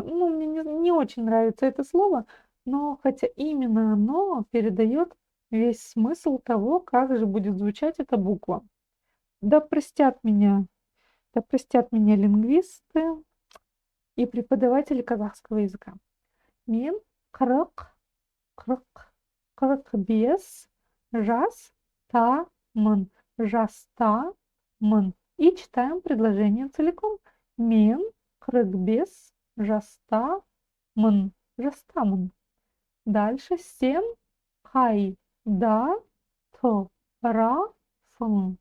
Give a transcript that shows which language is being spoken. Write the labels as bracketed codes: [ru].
[ru] Ну, мне не очень нравится это слово, но хотя именно оно передает весь смысл того, как же будет звучать эта буква. Да простят меня лингвисты и преподаватели казахского языка. [kk] Мен қырық, қырық бес жастамын, жастамын. [ru] И читаем предложение целиком. [kk] Мен қырық бес жастамын, жастамын. [ru] Дальше [kk] сен қайда тұрасың?